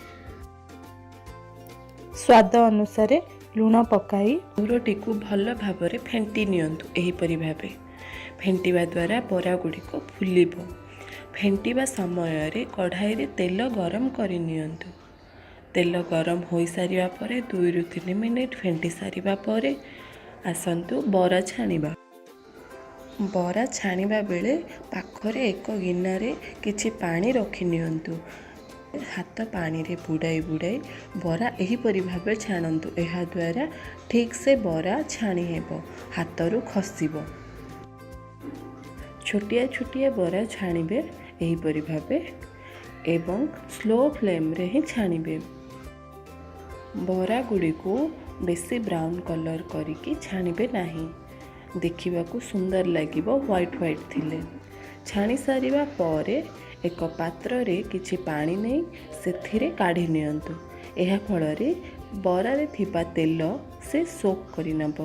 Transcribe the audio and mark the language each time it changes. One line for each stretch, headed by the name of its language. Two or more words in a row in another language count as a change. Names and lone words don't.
Odia: ସ୍ୱାଦ ଅନୁସାର ଲୁଣ ପକାଇ ଦୋରଟି କୋ ଭଲ ଭାବରେ ଫେଣ୍ଟି ନିଅନ୍ତୁ। ଏହିପରି ଭାବେ ଫେଣ୍ଟିବା ଦ୍ୱାରା ବରା ଗୁଡ଼ିକ ଫୁଲିବ। ଫେଣ୍ଟିବା ସମୟ ରେ କଡ଼ାଇ ରେ ତେଲ ଗରମ କରି ନିଅନ୍ତୁ। ତେଲ ଗରମ ହୋଇ ସାରିବା ପରେ 2-3 ମିନିଟ ଫେଣ୍ଟି ସାରିବା ପରେ ଆସନ୍ତୁ ବରା ଛାଣିବା। ବରା ଛାଣିବା ବେଳେ ପାଖରେ ଏକ ଗିନା ରେ କିଛି ପାଣି ରଖି ନିଅନ୍ତୁ। ହାତ ପାଣି ରେ ବୁଡ଼ାଇ ବୁଡ଼ାଇ ବରା ଏହିପରି ଭାବେ ଛାଣନ୍ତୁ। ଏହା ଦ୍ୱାରା ଠିକ୍ ସେ ବରା ଛାଣି ହେବ, ହାତରୁ ଖସିବ। ଛୋଟିଆ ଛୋଟିଆ ବରା ଛାଣିବେ ଏହିପରି ଭାବେ ଏବଂ
English: slow flame
Odia: ରେ ହିଁ ଛାଣିବେ। ବରା ଗୁଡ଼ି କୋ ବେଶୀ
English: brown colour
Odia: କରିକି ଛାଣିବେ ନାହିଁ, ଦେଖିବା କୋ ସୁନ୍ଦର ଲାଗିବ
English: white white
Odia: ଥିଲେ। ଛାଣି ସାରିବା ପରେ ଏକ ପାତ୍ର ରେ କିଛି ପାଣି ନେଇ ସେଥିରେ କାଢି ନିଅନ୍ତୁ। ଏହା ଫଳ ରେ ବରା ରେ ଥିବା ତେଲ ସେ ସୋକ କରି ନେବ।